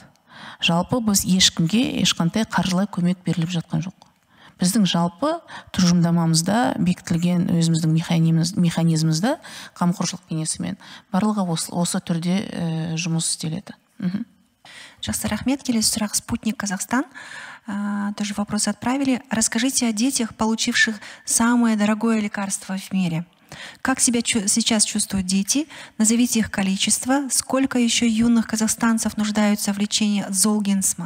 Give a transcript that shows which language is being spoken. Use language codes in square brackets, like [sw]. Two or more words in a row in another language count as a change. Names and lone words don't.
[kk] Жалпы біз ешкімге ешқандай қаржылай көмек беріліп жатқан жоқ. Біздің жалпы тұжырымдамамызда бекітілген өзіміздің механизмімізде қамқоршылық кеңесімен барлығы осы түрде жұмыс істеледі. Жақсы, рахмет. Келесі сұрақ. [ru] Спутник Казахстан. Тоже вопрос отправили. Расскажите о детях, получивших самое дорогое лекарство в мире. Как себя сейчас чувствуют дети? Назовите их количество. Сколько еще юных казахстанцев нуждаются в лечении Золгенсма?